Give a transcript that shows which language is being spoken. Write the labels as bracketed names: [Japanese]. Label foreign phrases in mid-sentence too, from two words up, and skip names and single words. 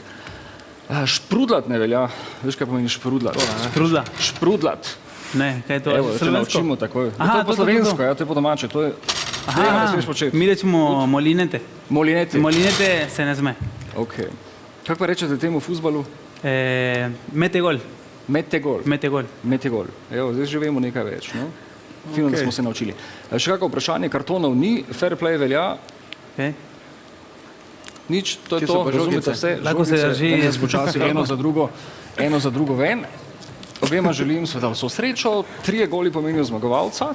[Slovenian] Šprudlat ne velja. Veš, kaj pomeni šprudlat? Šprudlat? Šprudlat. Ne, kaj je to? Evo, da te naučimo takoj. To je po slovensko, ja, to je po domače. To je tega ne smeš početi. Mi rečemo molinete. Molinete? Molinete se ne sme. Ok. Kako pa rečete temu fuzbalu? [Spanish] Mete gol. Mete gol. Mete gol. Mete gol. [Slovenian] Evo, zdaj že vemo nekaj več, no? Fino, da smo se naučili. Še kako vprašanje, kartonov ni, [English] fair play [Slovenian] velja. Nič, to je to, razumete vse. Lahko se drži. Počasi eno za drugo ven. Obema želim seveda vso srečo, 3 goli pomenijo zmagovalca.